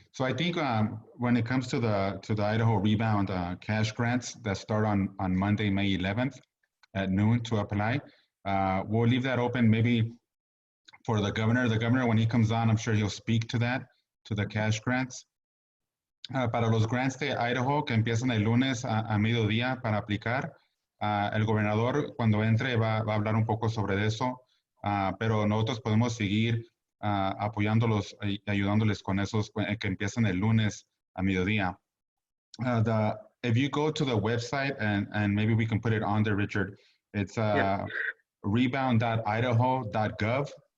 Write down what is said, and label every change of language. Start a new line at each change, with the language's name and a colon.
English: So I think when it comes to the Idaho Rebound Cash Grants that start on Monday, May 11th at noon to apply, we'll leave that open maybe for the governor. The governor, when he comes on, I'm sure he'll speak to that, to the cash grants.
Spanish: Para los grants de Idaho que empiezan el lunes a mediodía para aplicar, el gobernador cuando entre va a hablar un poco sobre eso, pero nosotros podemos seguir apoyándolos y ayudándoles con esos que empiezan el lunes a mediodía.
English: If you go to the website, and maybe we can put it on there, Richard, it's rebound.idaho.gov.